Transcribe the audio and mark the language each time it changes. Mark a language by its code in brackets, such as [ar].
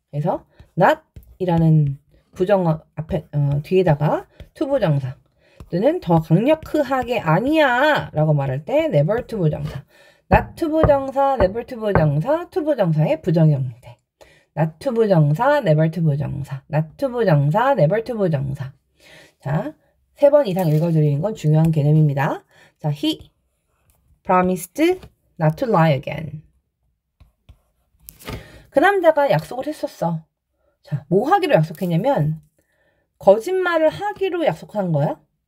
[ko] 그래서 not이라는 부정 앞에 뒤에다가 투부정사 또는 더 강력하게 아니야 라고 말할 때 never 투부정사. not 투부정사, never 투부정사, 투부정사의 부정 형태. not 투부정사, never 투부정사. not 투부정사, never 투부정사. 자, 3번 이상 읽어드리는 건 중요한 개념입니다. [en] 자, he promised not to lie again. [ko] 그 남자가 약속을 했었어. 자, 뭐 하기로 약속했냐면 거짓말을 하기로 약속한 거야.